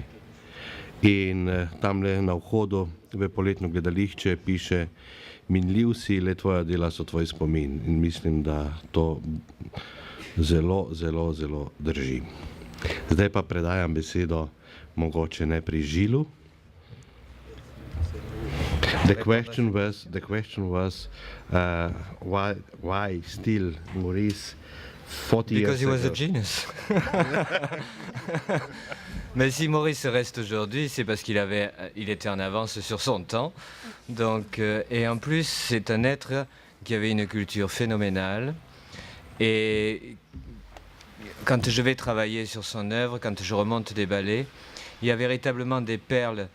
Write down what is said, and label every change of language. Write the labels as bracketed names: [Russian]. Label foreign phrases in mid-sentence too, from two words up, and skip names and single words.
[Slovenian] In tamle na vhodu v poletno gledališče piše: minljiv si, le tvoja dela so tvoj spomin. In mislim, da to zelo, zelo, zelo drži. Zdaj pa predajam besedo mogoče najprej Žilu. [English] The question was why still Maurice 40 years ago? Because he was a genius. [French] Mais si Maurice reste aujourd'hui, c'est parce il était en avance sur son temps. Donc, et en plus, c'est un être qui avait une culture phénoménale. Et quand je vais travailler sur son œuvre, quand je remonte des ballets, il y a véritablement des perles.